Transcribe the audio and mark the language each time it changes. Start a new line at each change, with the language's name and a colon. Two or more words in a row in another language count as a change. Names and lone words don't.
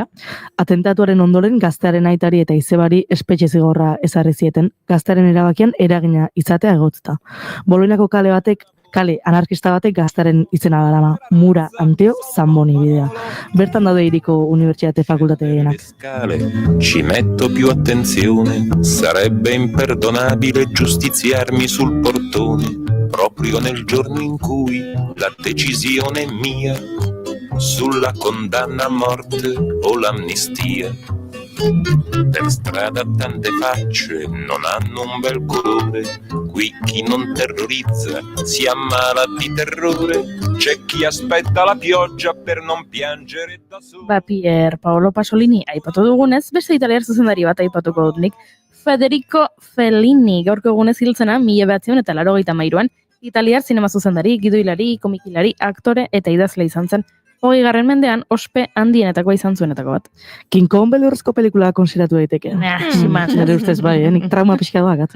Basque: Atentatuaren ondoren gaztearen aitari eta izebari espetxe zigorra ezarri zieten, gaztearen erabakian eragina izatea egotzta. Boloniako kale anarkista batek gaztearen izena darama, Mura Anteo Zamboni bidea. Bertan daude hiriko unibertsitate fakultateenak.
Italian: Ci metto più attenzione, sarebbe imperdonabile giustiziarmi sul portone, proprio nel giorno in cui la decisione è mia sulla condanna a morte o l'amnistia. Per strada tante facce non hanno un bel colore, qui chi non terrorizza si ammala di terrore, c'è chi aspetta la pioggia per non piangere da solo.
Basque: Pier Paolo Pasolini aipatu dugunez, beste italiar zuzendari bat aipatuko dut nik. Federico Fellini gaurko egunez hiltzena 1983an, italiar zinema zuzendari, gidoilari, komikilari, aktore eta idazle izan zen. 20. mendean ospe handienetakoa izan zuenetako bat. King Kong beldurrezko pelikula konsideratu daiteke. Nire ustez bai, nik trauma pixka doakat.